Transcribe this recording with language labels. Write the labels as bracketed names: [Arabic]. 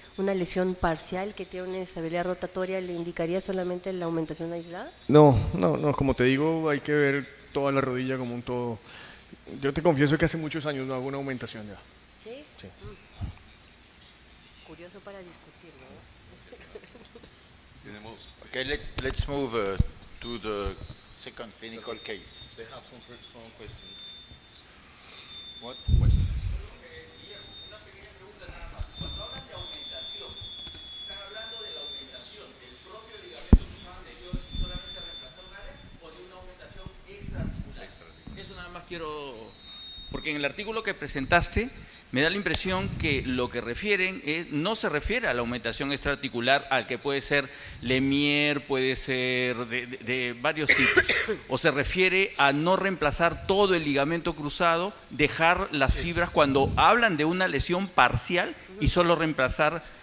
[Spanish] ¿Una lesión parcial que tiene una estabilidad rotatoria le indicaría solamente la aumentación aislada? No, como te digo, hay que ver toda la rodilla como un todo. Yo te confieso que hace muchos años no hago una aumentación ya. ¿Sí? Sí. Curioso para discutir, ¿no? [English] Okay, let's move to the second clinical case. They have some questions. What questions? [Spanish] Una pequeña pregunta nada más. Cuando hablan de aumentación, ¿están hablando de la aumentación del propio ligamento cruzado anterior y solamente reemplazar un área o de una aumentación extraarticular? Eso nada más quiero, porque en el artículo que presentaste me da la impresión que lo que refieren no se refiere a la aumentación extraarticular, al que puede ser Lemierre, puede ser de varios tipos, o se refiere a no reemplazar todo el ligamento cruzado, dejar las fibras cuando hablan de una lesión parcial y solo reemplazar